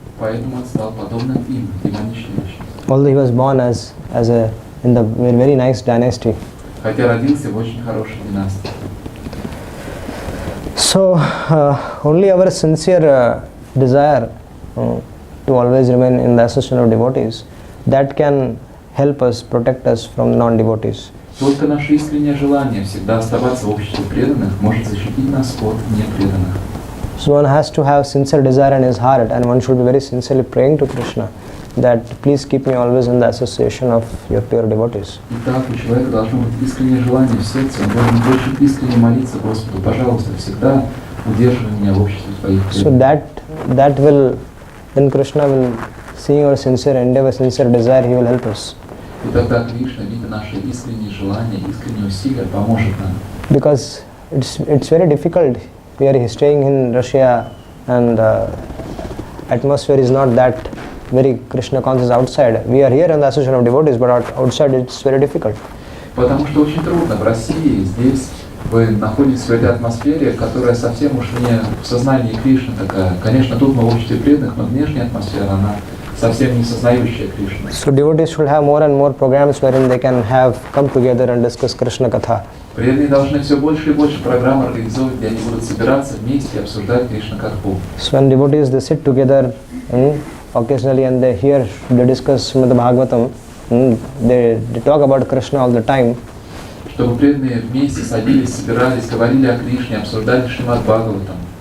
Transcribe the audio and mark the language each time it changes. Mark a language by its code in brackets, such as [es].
[ru] Поэтому он стал подобным им, демоничным. [en] Although he was born in the very nice dynasty. [ru] Хотя родился в очень хорошей династии. [en] So only our sincere desire to always remain in the association of devotees, that can help us, protect us from non-devotees. [ru] Только наше искреннее желание всегда оставаться в обществе преданных может защитить нас от непреданных. [en] So one has to have sincere desire in his heart, and one should be very sincerely praying to Krishna that please keep me always in the association of your pure devotees. [ru] Итак, у человека должно быть искреннее желание в сердце, он должен очень искренне молиться Господу, пожалуйста, всегда удерживай меня в обществе твоих [en] So [ru] преданных. [en] that will, then Krishna will, seeing our sincere endeavor, sincere desire, he will help us. [ru] И тогда Кришна, видя наши искренние желания, искренние усилия, поможет нам. [en] Because it's very difficult. We are staying in Russia, and atmosphere is not that very Krishna conscious outside. We are here in the association of devotees, but outside it's very difficult. [ru] Потому что очень трудно в России, здесь вы находитесь в этой атмосфере, которая совсем уж не в сознании Кришны такая. Конечно, тут мы в обществе преданных, но внешняя атмосфера, она совсем не сознающая Кришну. [en] So devotees should have more and more programs wherein they can have come together and discuss Krishna Katha. [ru] Преданные должны все больше и больше программ организовывать, где они будут собираться вместе и обсуждать Кришна Катху. [en] So when devotees they sit together occasionally and they discuss Srimad Bhagavatam, they talk about Krishna all the time. [ru] Чтобы преданные вместе садились, собирались, говорили о Кришне, обсуждали Шримад Бхагаватам.